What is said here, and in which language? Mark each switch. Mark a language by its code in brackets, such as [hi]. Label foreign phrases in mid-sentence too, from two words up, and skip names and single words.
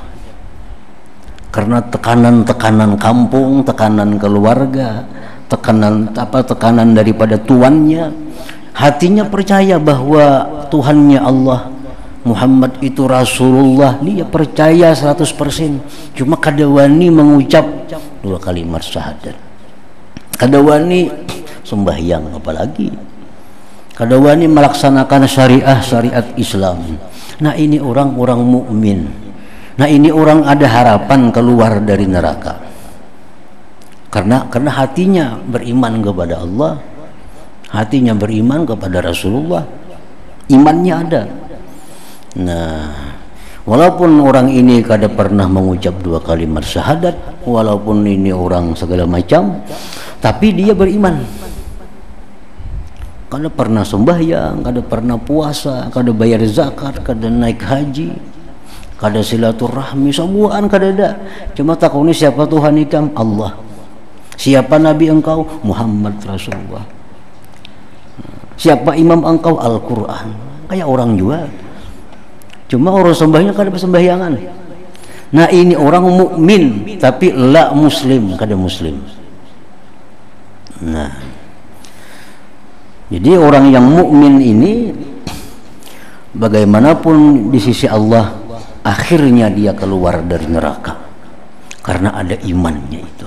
[id] Karena tekanan-tekanan kampung, tekanan keluarga, tekanan daripada tuannya. Hatinya percaya bahwa Tuhannya Allah, Muhammad itu Rasulullah, dia percaya 100%. Cuma kada wani mengucap dua kalimat syahadat, kada wani sembahyang, apalagi kada wani melaksanakan syariat Islam. Nah, ini orang-orang mukmin. Nah, ini orang ada harapan keluar dari neraka karena hatinya beriman kepada Allah, hatinya beriman kepada Rasulullah, imannya ada. Nah, walaupun orang ini kada pernah mengucap dua kalimat syahadat, walaupun ini orang segala macam, tapi dia beriman. Kada pernah sembahyang, kada pernah puasa, kada bayar zakat, kada naik haji, kada silaturahmi, semuaan kada ada. Cuma takuni siapa Tuhan ikam? Allah. Siapa Nabi engkau? Muhammad Rasulullah. Siapa imam engkau? Al-Quran. Kayak orang juga. Cuma orang sembahyang kada bersembahyangan. Nah ini orang mukmin tapi la muslim, kada muslim. Nah, jadi orang yang mukmin ini bagaimanapun di sisi Allah akhirnya dia keluar dari neraka karena ada imannya itu.